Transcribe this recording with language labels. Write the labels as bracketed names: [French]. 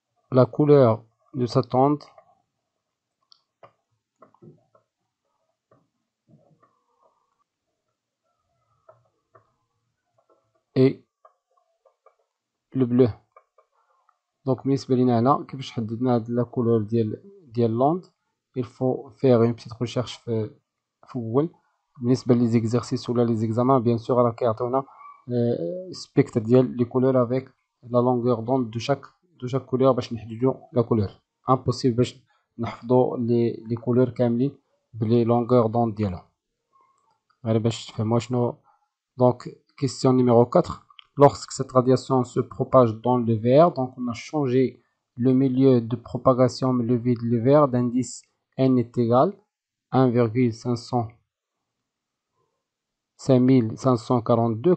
[French] La couleur de cette onde est le bleu. [Arabic] Donc بالنسبة لينا هنا كيفاش حددنا هاد [French] la couleur [Arabic] ديال l'onde. [French] Il faut faire une petite recherche [Arabic] في أول. بالنسبة لي زيكزارسيس ولا لي زيكزامان بيان سور راه كيعطيونا spectre ديال لي couleurs avec [French] la longueur d'onde de chaque couleur [Arabic] باش نحددو la couleur. Impossible باش نحفظو لي couleurs كاملين بلي [French] longueur d'onde [Arabic] ديالهم. غير باش تفهموا شنو. [French] Donc question numéro 4. Lorsque cette radiation se propage dans le verre, donc on a changé le milieu de propagation, mais le vide le verre d'indice n est égal 1,5542.